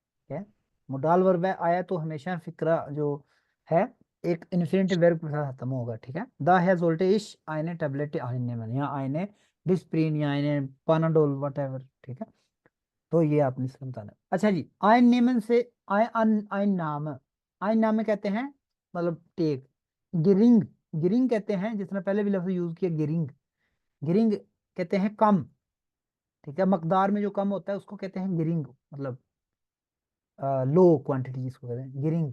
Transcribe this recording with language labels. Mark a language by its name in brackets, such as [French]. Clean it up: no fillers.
[Hindi] है modal verb है, आया तो हमेशा फिक्रा जो है एक इन्फिनिटिव वर्ब के साथ खत्म होगा। ठीक है, [German] daher sollte ich eine Tablette einnehmen या eine डिस्प्रिन या eine Panadol whatever। [Hindi] ठीक है, तो ये आपने इसका बताना है। अच्छा जी, आइन नेमन से आइन नाम, आइन नाम में कहते हैं मतलब टेक। गिरिंग, गिरिंग कहते हैं, जिसने पहले भी लफ्ज यूज किया गिरिंग। गिरिंग कहते हैं कम। ठीक है, मकदार में जो कम होता है उसको कहते हैं गिरिंग, मतलब लो क्वांटिटी जिसको कहते हैं गिरिंग।